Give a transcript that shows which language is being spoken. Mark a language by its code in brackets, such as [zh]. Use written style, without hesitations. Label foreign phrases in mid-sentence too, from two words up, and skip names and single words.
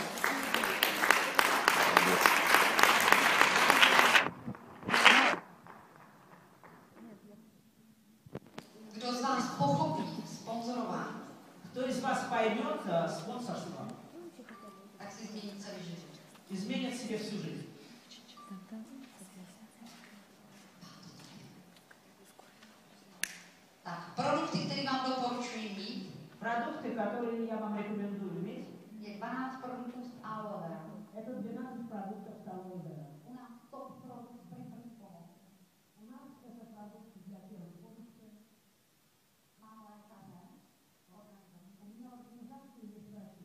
[cs] Kdo z vás pochopí sponzorování, [ru] Кто из вас поймет спонсорство, [cs] tak si změní celý život. [ru] изменит себе всю жизнь. [cs] Tak, produkty, které vám doporučuji mít, [ru] Продукты, которые я вам рекомендую иметь, [cs] je 12 produktů z aloe vera. [ru] это 12 продуктов алоэ вера. [cs] U nás top produkt pro první pomoc. [ru] У нас это продукты для первой помощи. [cs] Mám lékaře, [ru] У меня организация есть врачи.